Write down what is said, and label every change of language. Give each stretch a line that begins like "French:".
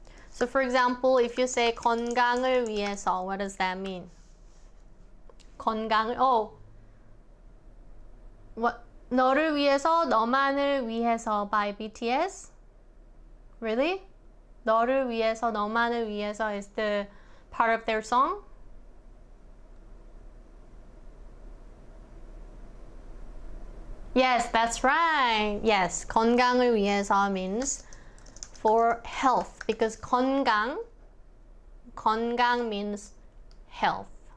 English: So for example, if you say
Korean: 건강을 위해서,
English: what does that mean? 건강을, what?
Korean: 너를 위해서, 너만을 위해서
English: by BTS? Really?
Korean: 너를 위해서, 너만을 위해서
English: is the part of their song? Yes, that's right. Yes,
Korean: 건강을 위해서
English: means for health, because 건강 means health.